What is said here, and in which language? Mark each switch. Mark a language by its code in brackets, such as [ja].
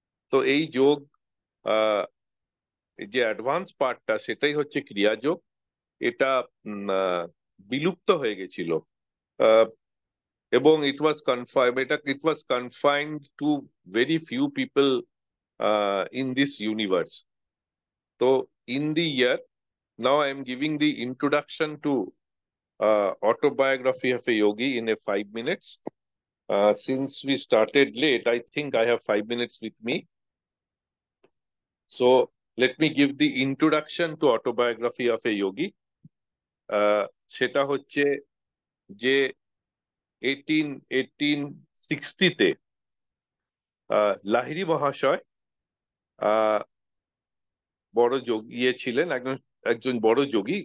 [bn] তো এই যোগ যে অ্যাডভান্স পার্টটা সেটাই হচ্ছে ক্রিয়াযোগ। এটা বিলুপ্ত হয়ে গেছিল এবং [en] It was confined to very few people in this universe. তো in the year, now I am giving the introduction to autobiography of a yogi in a 5 minutes. Since we started late, I think I have 5 minutes with me. So let me give the introduction to autobiography of a yogi. [bn] সেটা হচ্ছে যে 1860-তে লাহিড়ী মহাশয় বড় যোগী ছিলেন, একজন বড় যোগী।